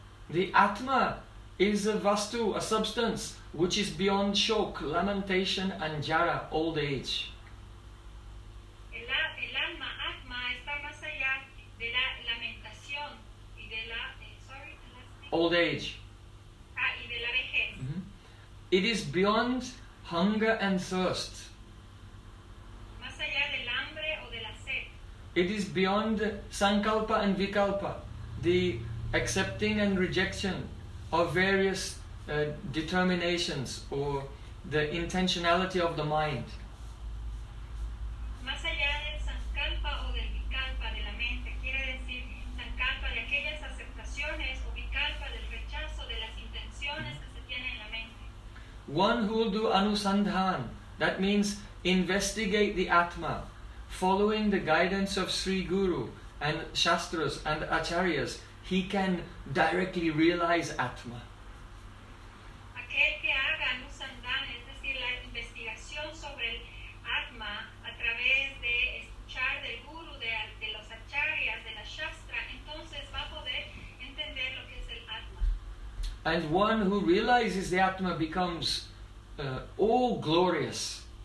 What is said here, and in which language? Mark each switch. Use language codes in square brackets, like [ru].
[en] The Atma is a vastu, a substance, which is beyond shok, lamentation, and jara, old age. [es] El alma, Atma, está más allá de la lamentación y de la, [en] old age. [es] Y de la vejez. Mm-hmm. [en] It is beyond hunger and thirst. [es] Más allá del hambre o de la sed. [en] It is beyond sankalpa and vikalpa, the accepting and rejection of various determinations or the intentionality of the mind. [es] Más allá del sankalpa o del vikalpa de la mente, quiere decir sankalpa de aquellas aceptaciones o vikalpa del rechazo de las intenciones que se tienen en la mente. [en] One who will do anusandhan, that means investigate the Atma, following the guidance of Sri Guru and Shastras and Acharyas, he can directly realize Atma. [es] Aquel que haga anusandhan, es decir, la investigación sobre el Atma a través de escuchar del Guru, de los Acharyas, de la Shastra, entonces va a poder entender lo que es el Atma. [en] And one who realizes the Atma becomes all glorious.